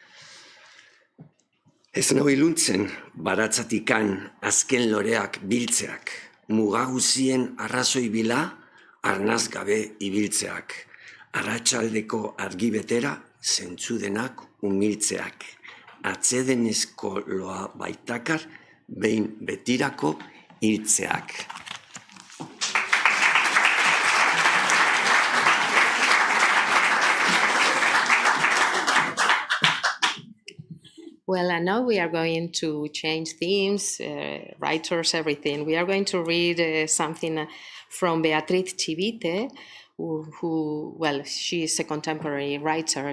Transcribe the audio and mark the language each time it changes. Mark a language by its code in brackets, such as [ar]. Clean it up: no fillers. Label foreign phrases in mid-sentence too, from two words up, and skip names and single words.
[eu] Ez nau iluntzen, baratzatikan azken loreak biltzeak, mugaguzien arrazoi bila, arnaz gabe ibiltzeak, arratsaldeko argibetera zentzudenak umiltzeak, atzedenezko loa baitakar, behin betirako hiltzeak. [en] Well, and now we are going to change themes, writers, everything. We are going to read something from Beatriz Chivite, who, well, she is a contemporary writer.